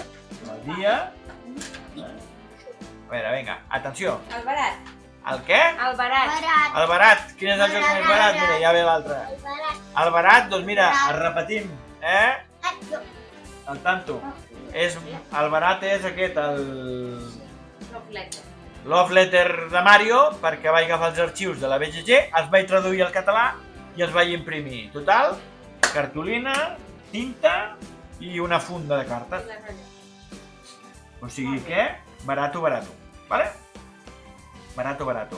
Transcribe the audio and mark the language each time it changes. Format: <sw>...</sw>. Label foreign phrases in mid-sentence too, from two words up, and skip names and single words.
<ca>El dia... A veure, vinga, atenció. El barat. El què? El barat. Barat. El barat. Quin és el joc més barat? Mira, ja ve l'altre. El barat. El barat, doncs mira, el repetim, No. El tanto. El barat és aquest, el... Love letter. Love Letter de Mario, perquè vaig agafar els arxius de la BGG, els vaig traduir al català i els vaig imprimir. Total, cartolina, tinta i una funda de cartes. O sigui que,</ca> <es>barato, vale?</es> <ca>Barato.</ca>